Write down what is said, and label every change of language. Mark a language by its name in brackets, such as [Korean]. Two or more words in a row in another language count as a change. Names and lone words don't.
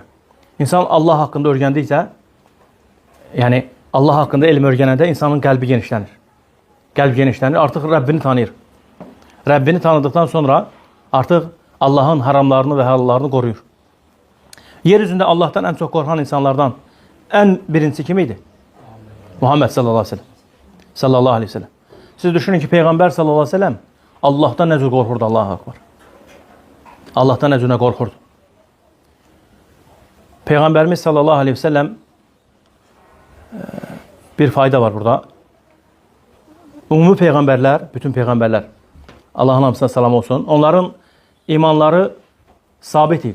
[Azerbaijani] İnsan Allah haqqında öyrəndikcə, yəni Allah haqqında elm öyrənəndə insanın qəlbi genişlənir. Qəlb genişlənir, artıq Rəbbini tanıyır. Rəbbini tanıdıqdan sonra artıq Allahın haramlarını və halallarını qoruyur. Yer üzündə Allahdan ən çox qorxan insanlardan ən birincisi kim idi? [Arabic] محمد صلى الله عليه وسلم. صلى الله عليه وسلم. [Azerbaijani] Siz düşünün ki, Peyğəmbər [Arabic] صلى الله عليه وسلم [Azerbaijani] Allahdan nə cür qorxurdu? [Arabic] الله أكبر. [Azerbaijani] Allahdan nə cür qorxurdu? Peyğəmbərimiz [Arabic] صلى الله عليه وسلم [Azerbaijani] bir fayda var burada. Ümumi peyğəmbərlər, bütün peyğəmbərlər, Allahın hamısına salam olsun, onların imanları sabit idi.